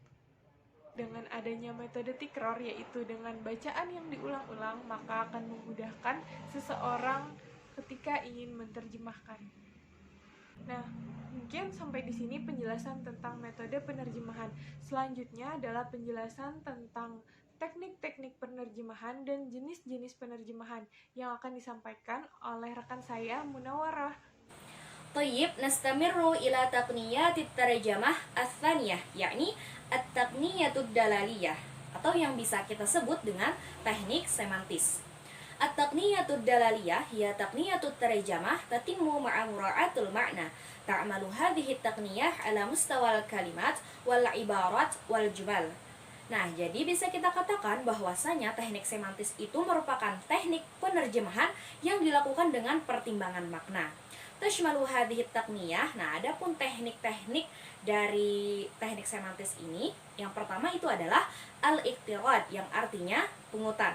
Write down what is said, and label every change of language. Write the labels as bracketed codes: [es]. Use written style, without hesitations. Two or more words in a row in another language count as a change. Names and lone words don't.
[id] Dengan adanya metode tikror, yaitu dengan bacaan yang diulang-ulang, maka akan memudahkan seseorang ketika ingin menerjemahkan. Nah, mungkin sampai di sini penjelasan tentang metode penerjemahan. Selanjutnya adalah penjelasan tentang teknik-teknik penerjemahan dan jenis-jenis penerjemahan yang akan disampaikan oleh rekan saya, Munawarah. [ar] طيب نستمر إلى تقنيات الترجمة الثانية [id] yakni [ar] التقنية الدلالية [id] atau yang bisa kita sebut dengan teknik semantis. [ar] التقنية الدلالية هي تقنية ترجمة تتم مع مراعاة المعنى. تعمل هذه التقنية على مستوى الكلمات والعبارات والجمل. [id] Nah, jadi bisa kita katakan bahwasanya teknik semantis itu merupakan teknik penerjemahan yang dilakukan dengan pertimbangan makna. [ar] تشمل هذه التقنية. [id] Nah, adapun teknik-teknik dari teknik semantis ini, yang pertama itu adalah al-iqtirad yang artinya pungutan.